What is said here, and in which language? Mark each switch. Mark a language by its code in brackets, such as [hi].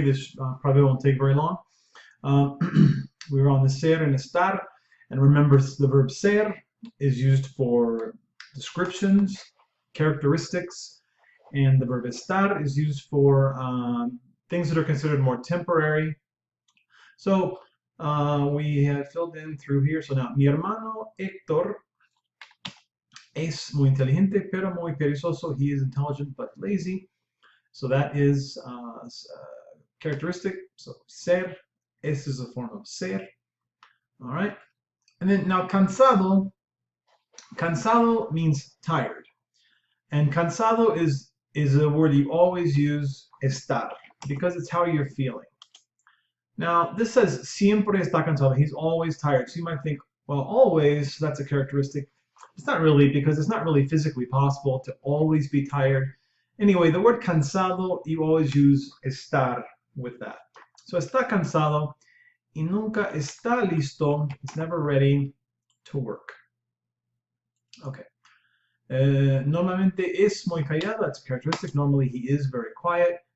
[en] This probably won't take very long. Uh, we were on the ser and estar, and remember the verb ser is used for descriptions, characteristics, and the verb estar is used for things that are considered more temporary. So we have filled in through here. So now, [es] mi hermano Héctor es muy inteligente, pero muy perezoso. [en] He is intelligent but lazy. So that is characteristic. So ser, es is a form of ser. All right. And then now cansado, cansado means tired. And cansado is a word you always use estar because it's how you're feeling. Now this says [es] siempre está cansado. [en] He's always tired. So you might think, well, always, that's a characteristic. It's not really, because it's not really physically possible to always be tired. Anyway, the word cansado, you always use estar with that. [es] So está cansado y nunca está listo. [en] It's never ready to work. Okay. [es] Normalmente es muy callado. [en] That's a characteristic. Normally he is very quiet.